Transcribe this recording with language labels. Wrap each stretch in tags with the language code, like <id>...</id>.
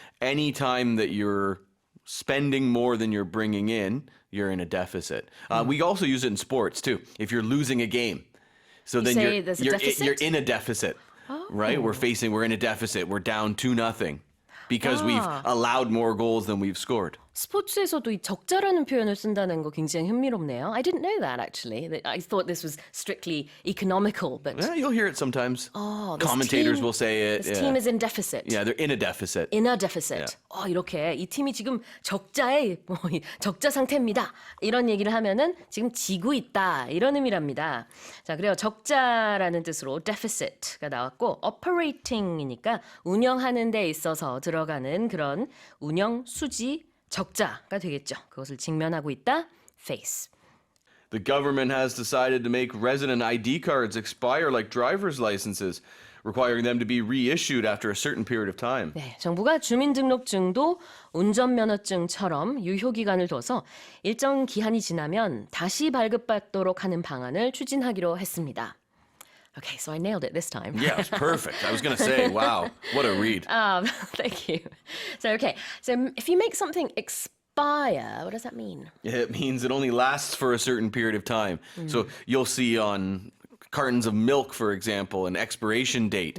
<en>Anytime that you're spending more than you're bringing in, you're in a deficit. We also use it in sports too. If you're losing a game, so then say there's a deficit? you're in a deficit, right? We're in a deficit. We're down 2-0 because we've allowed more goals than we've scored.</en> <ko>스포츠에서도 이 적자라는 표현을 쓴다는 거 굉장히 흥미롭네요.</ko> <en>I didn't know that actually. I thought this was strictly economical, but Yeah, you'll hear it sometimes. this Commentators team- will say it. This team is in deficit. Yeah, they're in a deficit. In a deficit.</en> <ko>이렇게 이 팀이 지금 적자에 적자 상태입니다. 이런 얘기를 하면은 지금 지고 있다 이런 의미랍니다. 자, 그래요. 적자라는 뜻으로 deficit가 나왔고 operating이니까 운영하는 데 있어서 들어가는 그런 운영 수지 적자가 되겠죠. 그것을 직면하고 있다. face.</ko> <en>The government has decided to make resident ID cards expire like driver's licenses, requiring them to be reissued after a certain period of time.</en> <ko>네, 정부가 주민등록증도 운전면허증처럼 유효기간을 둬서 일정 기한이 지나면 다시 발급받도록 하는 방안을 추진하기로 했습니다.</ko> <en>Okay, so I nailed it this time. Yeah, it's perfect. I was going to say, wow, what a read. Thank you. So if you make something expire, what does that mean? It means it only lasts for a certain period of time. So you'll see on cartons of milk, for example, an expiration date.</en>